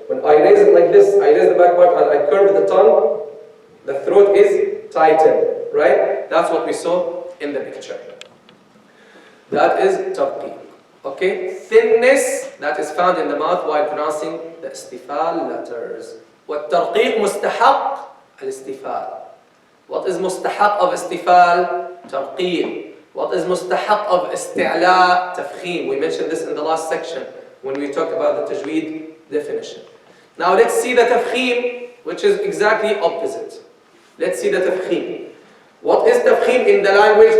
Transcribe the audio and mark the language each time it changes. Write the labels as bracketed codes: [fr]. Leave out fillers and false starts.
[en] When I raise it like this, I raise the back part and I curve the tongue, the throat is tightened, right? That's what we saw in the picture. That is tarqeeq. Okay? Thinness that is found in the mouth while pronouncing the istifal letters. [ar] والترقيق مستحق الاستفال. [en] What is مستحق of istifal? Tarqeeq. What is مستحق of استعلاء? [ar] تفخيم. [en] We mentioned this in the last section when we talked about the tajweed definition. Now let's see the tafkhim, which is exactly opposite. Let's see the tafkhim. What is tafkhim in the language?